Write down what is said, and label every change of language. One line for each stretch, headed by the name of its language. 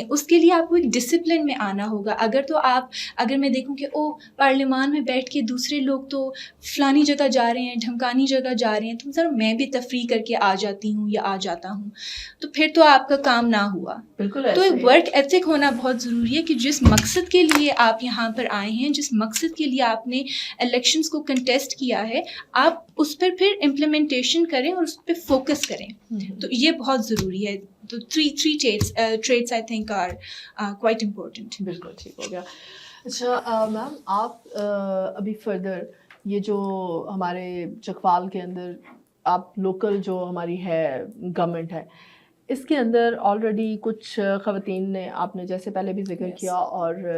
Urdu: اس کے لیے آپ کو ایک ڈسپلن میں آنا ہوگا. اگر میں دیکھوں کہ پارلیمان میں بیٹھ کے دوسرے لوگ تو فلانی جگہ جا رہے ہیں، ڈھمکانی جگہ جا رہے ہیں، تو ذرا میں بھی تفریح کر کے آ جاتی ہوں یا آ جاتا ہوں، تو پھر تو آپ کا کام نہ ہوا. بالکل. تو ایک ورک ایتھک ہونا بہت ضروری ہے کہ جس مقصد کے لیے آپ یہاں پر آئے ہیں، جس مقصد کے لیے آپ نے الیکشنز کو کنٹیسٹ کیا ہے، آپ اس پر پھر امپلیمنٹیشن کریں اور اس پہ فوکس کریں. تو یہ بہت ضروری ہے.
English: تو three traits I think are quite important.
Urdu: بالکل ٹھیک ہو گیا. اچھا میم، آپ ابھی فردر یہ جو ہمارے چکوال کے اندر آپ لوکل جو ہماری ہے گورنمنٹ ہے، اس کے اندر آلریڈی کچھ خواتین نے، آپ نے جیسے پہلے بھی ذکر کیا، اور